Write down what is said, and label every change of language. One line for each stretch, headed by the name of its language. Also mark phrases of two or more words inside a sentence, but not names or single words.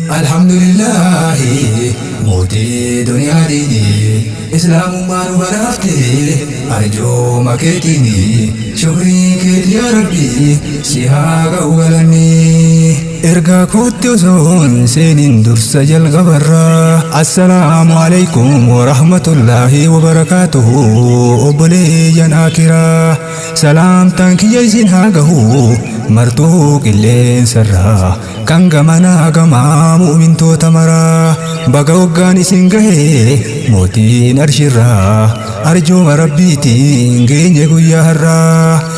Oromo: Alhamdulillahi, mootii duniyaa diini, Islaamummaa nu badhaafte, arjooma keetiini. Shukriin keeti yaa Rabbi, si haa ga'u galanni. Ergaa kootti osoon seeniin dursa jalqabarra.
Arabic: السلام عليكم ورحمة الله وبركاته.
Oromo: Obboleeyyan akiraa, salaamtaan kiyya isin haa gahu, martuu qilleensarra, kan gamanaa gamaa mu'mintoota maraa. Baga waggaan isin gahee, mootiin arshirraa, arjooma Rabbiitiin geenye guyyaa har'aa.